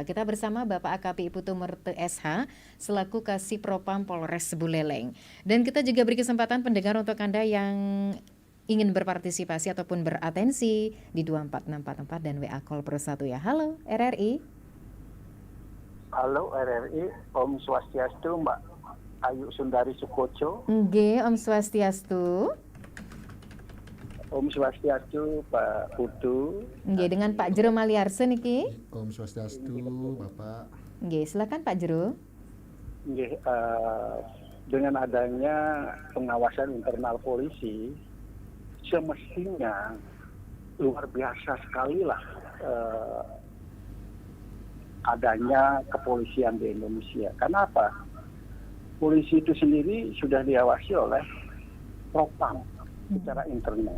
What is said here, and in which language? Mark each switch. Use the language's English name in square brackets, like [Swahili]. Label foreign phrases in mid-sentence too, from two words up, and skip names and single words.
[Indonesian] Kita bersama Bapak AKP Putu Merte SH selaku Kasih Propam Polres Buleleng. Dan kita juga beri kesempatan pendengar untuk Anda yang ingin berpartisipasi ataupun beratensi di 24644 dan WA Call Pro 1 ya. Halo RRI. Halo RRI, [Balinese] Om Swastiastu [Indonesian] Mbak Ayu Sundari Sukoco. [Balinese] Nggih, Om Swastiastu. Om Swastiastu Pak Putu. [Indonesian] Nggih, dengan Pak Jero Maliarse niki. [Balinese] Om Swastiastu, Bapak. [Indonesian] Nggih, silakan Pak Jero. Nggih, dengan adanya pengawasan internal polisi, semestinya luar biasa sekali lah adanya kepolisian di Indonesia. Kenapa? Polisi itu sendiri sudah diawasi oleh Propam secara internal.